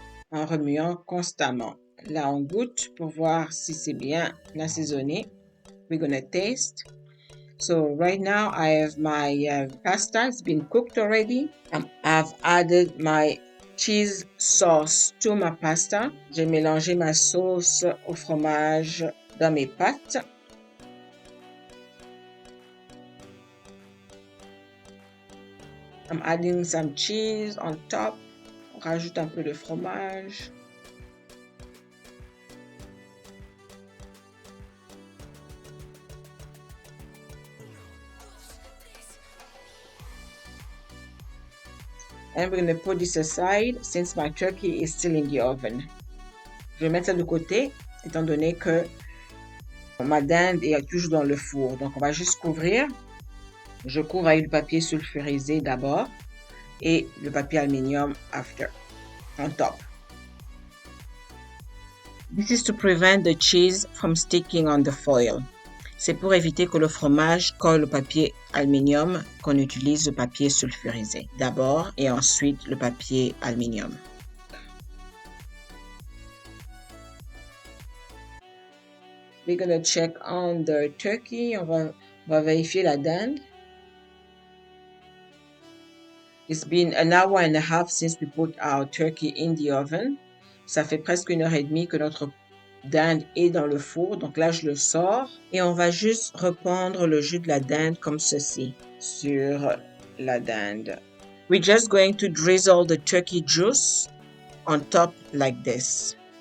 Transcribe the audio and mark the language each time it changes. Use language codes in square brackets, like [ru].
[fr] En remuant constamment. Là, on goûte pour voir si c'est bien assaisonné. [en] We're gonna taste. So right now I have my pasta. It's been cooked already. I've added my cheese sauce to my pasta. [fr] J'ai mélangé ma sauce au fromage dans mes pâtes. [en] I'm adding some cheese on top. [fr] On rajoute un peu de fromage. [en] And we're going to put this aside since my turkey is still in the oven. [fr] Je vais mettre ça de côté étant donné que ma dinde est toujours dans le four. Donc, on va juste couvrir. Je couvre avec du papier sulfurisé d'abord et le papier aluminium [en] after, on top. This is to prevent the cheese from sticking on the foil. [fr] C'est pour éviter que le fromage colle au papier aluminium qu'on utilise le papier sulfurisé d'abord et ensuite le papier aluminium. [en] We're gonna check on the turkey. [fr] On va vérifier la dinde. [en] It's been an hour and a half since we put our turkey in the oven. [fr] Ça fait presque 1h30 que notre dinde est dans le four. Donc là, je le sors et on va juste répandre le jus de la dinde comme ceci sur la dinde. [en] We're just going to drizzle the turkey juice on top like this.